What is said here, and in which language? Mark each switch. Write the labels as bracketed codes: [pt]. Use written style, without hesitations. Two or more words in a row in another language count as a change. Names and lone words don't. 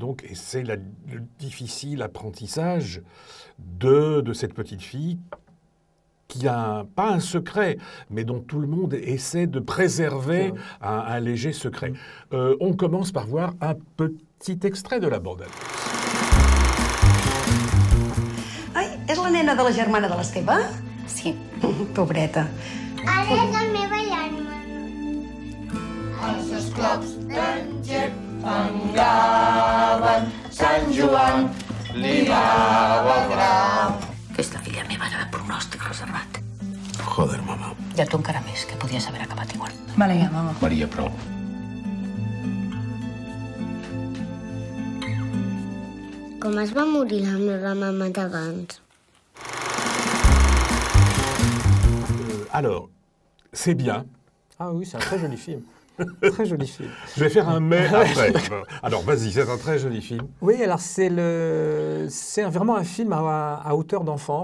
[fr] Donc, et c'est le difficile apprentissage de cette petite fille qui a pas un secret, mais dont tout le monde essaie de préserver un léger secret. On commence par voir un petit extrait de la bande-annonce. [ca] Ai, és la nena de la germana de l'Esteve? Sí. Pobreta. Ara és la meva germana. Els esclaus d'en Gep fangaven, Sant Joan li dava el grau. Aquesta filla meva era de pronòstic reservat. Joder, mamà. I a tu encara més, que podies haver acabat igual. Vale, ja, mama. Maria, prou. Com es va morir la meva mama d'abans? [fr] Alors, c'est bien. Ah oui, c'est un très joli film. Très joli film. Je vais faire un mais après. Alors, vas-y, c'est un très joli film. Oui, alors c'est vraiment un film à hauteur d'enfant.